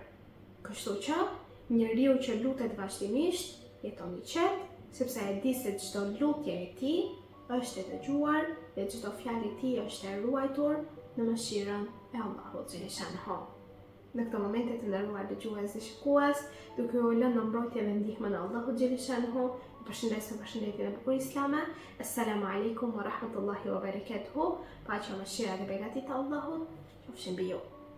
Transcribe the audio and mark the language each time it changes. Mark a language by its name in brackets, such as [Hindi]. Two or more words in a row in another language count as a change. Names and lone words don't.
[Albanian] Kështu që njeriu që lutet vazhdimisht jeton i qetë, sepse e di se çdo lutje e tij është e dëgjuar dhe çdo fjalë e tij është e ruajtur në mëshirën e Allahut xhaleshanhu. Në këtë momente të nderuar dëgjues dhe shikues, duke u lënë në mbrojtje dhe ndihmën e Allahut xhaleshanhu, ju përshëndes me përshëndetjen e bukur islame. [Arabic] السلام عليكم ورحمة الله وبركاته. [Albanian] Paqja, mëshira dhe begatit e Allahut qofshin mbi ju.